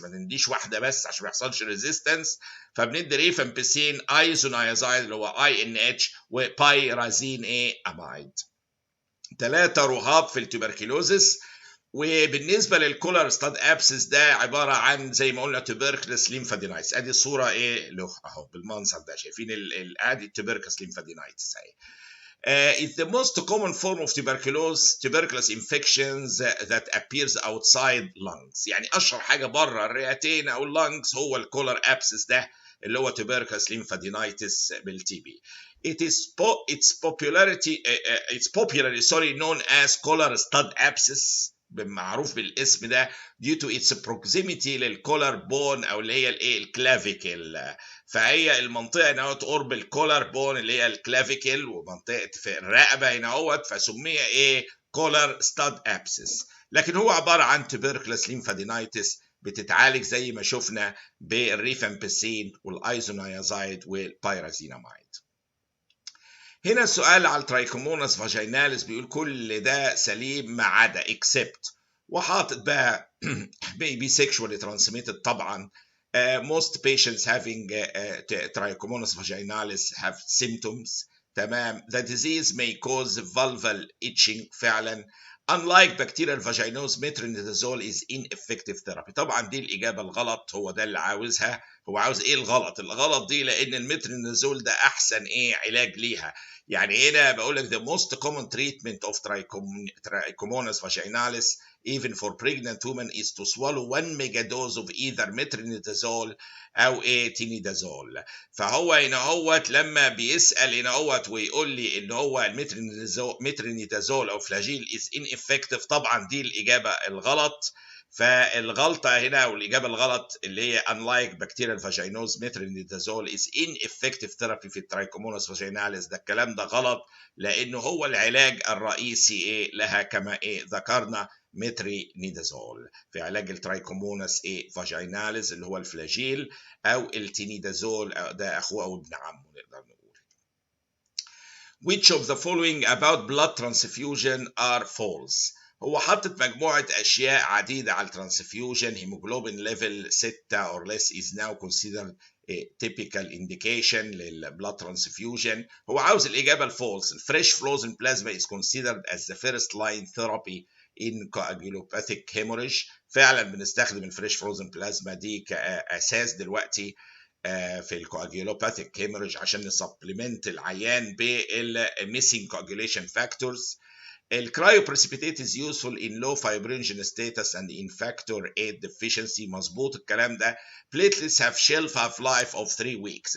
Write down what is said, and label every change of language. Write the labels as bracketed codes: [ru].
[ar] ما نديش واحده بس عشان ما يحصلش ريزيستنس. فبندي ريفامبيسين ايزونيازايد اللي هو اي ان اتش وبايرازين ايه امايد. ثلاثه رهاب في التوبركلوزس. وبالنسبه للكولر ستاد ابسس ده عباره عن زي ما قلنا تبركلس ليمفادينايتس. ادي الصوره ايه له اهو بالمنظر ده، شايفين ادي التبركلس ليمفادينايتس اهي. [en] It's the most common form of tuberculosis infections that appears outside lungs. [ar] يعني أشهر حاجة بره الرئتين أو اللنجز هو الكولر أبسس ده اللي هو [en] tuberculosis lymphadenitis [ar] بالتي بي. [en] It's popularly known as collar stud abscess، [ar] معروف بالاسم ده [en] due to its proximity [ar] للكولر بون او اللي هي الايه الكلافيكل. فهي المنطقه هنا قرب الكولر بون اللي هي الكلافيكل ومنطقه في الرقبه هنا اهوت، فسمي ايه كولر ستاد ابسس. لكن هو عباره عن تبركلس ليمفادينايتس بتتعالج زي ما شفنا بالريفامبيسين والايزونيازايد والبايرازينامايد. هنا السؤال على الترايكوموناس فاجيناليس بيقول كل ده سليم ما عدا اكسبت، وحاطط بقى [en] maybe sexually transmitted [ar] طبعا. [en] Most patients having trichomonas vaginalis have symptoms. [ar] تمام. [en] The disease may cause vulval itching [ar] فعلا. [en] Unlike bacterial vaginos, metronidazole is ineffective therapy. [ar] طبعا دي الإجابة الغلط، هو ده اللي عاوزها. هو عاوز ايه الغلط؟ الغلط دي لأن المترونيدازول ده أحسن ايه علاج ليها. يعني هنا بقول لك [en] the most common treatment of trichomonas vaginalis even for pregnant women is to swallow 1 megadose of either metronidazole [ar] او ايه تينيدازول. فهو هنا هوت لما بيسال هنا هوت ويقول لي ان هو المترونيدازول او فلاجيل [en] is ineffective، [ar] طبعا دي الاجابه الغلط. فالغلطه هنا والاجابه الغلط اللي هي [en] unlike bacterial vaginos metronidazole is ineffective therapy [ar] في الترايكوموناس فاجيناليس. ده الكلام ده غلط، لانه هو العلاج الرئيسي ايه لها كما ايه ذكرنا مترونيدازول في علاج الترايكوموناس ايه فاجيناليس اللي هو الفلاجيل، او التينيدازول ده اخوه او ابن عمه نقدر نقول. [en] Which of the following about blood transfusion are false؟ [ar] هو حطت مجموعة أشياء عديدة على الترانسفيوجن. [en] هيموجلوبين ليفل 6 or less is now considered a typical indication للبلاد transfusion. [ar] هو عاوز الإجابة الفولس. [en] الفريش frozen plasma is considered as the first line therapy in coagulopathic hemorrhage. [ar] فعلا بنستخدم الفريش فروزن بلازما دي كأساس دلوقتي في الكواجيولوباثيك هيموريج عشان نسبلمنت العيان بالميسنج كواجيوليشن فاكتورز. [en] الكرايوبريسيبيتيت is useful in low fibrinogen status and in factor VIII deficiency. [ar] مظبوط الكلام ده. [en] platelets have shelf half life of 3 weeks.